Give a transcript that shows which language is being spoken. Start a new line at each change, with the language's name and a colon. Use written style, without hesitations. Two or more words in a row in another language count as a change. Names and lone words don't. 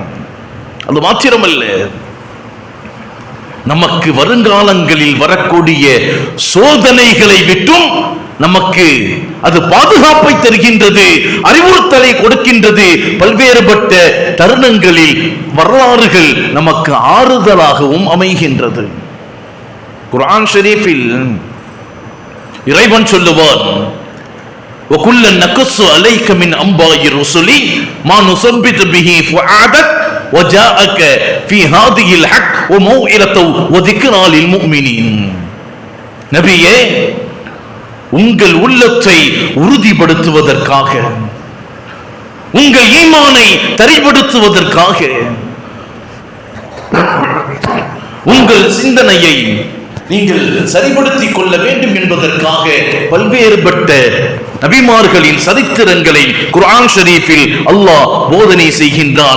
Tamil: அது மாத்திரமல்ல, நமக்கு வருங்காலங்களில் வரக்கூடிய சோதனைகளை விட்டும் நமக்கு அது பாதுகாப்பை தருகின்றது, அறிவுறுத்தலை கொடுக்கின்றது. பல்வேறுபட்ட தருணங்களில் வரலாறுகள் நமக்கு ஆறுதலாகவும் அமைகின்றது. குர்ஆன் ஷரீஃபில் இறைவன் சொல்லுவார்,
Arabic: وَكُلًّا نَقُصُّ عَلَيْكَ مِنْ أَنْبَاءِ الرُّسُلِ مَا نُثَبِّتُ بِهِ فُؤَادَكَ وَجَاءَكَ فِي هَذِهِ الْحَقُّ وَمَوْعِظَةٌ وَذِكْرَى لِلْمُؤْمِنِينَ.
Tamil: நபியே, உங்கள் உள்ளத்தை உறுதிப்படுத்துவதற்காக, உங்கள் ஈமானை தரிப்படுத்துவதற்காக, உங்கள் சிந்தனையை நீங்கள் சரிப்படுத்திக் கொள்ள வேண்டும் என்பதற்காக பல்வேறுபட்ட நபிமார்களின் சரித்திரங்களை குர்ஆன் ஷரீஃபில் அல்லாஹ் போதனை செய்கின்றான்.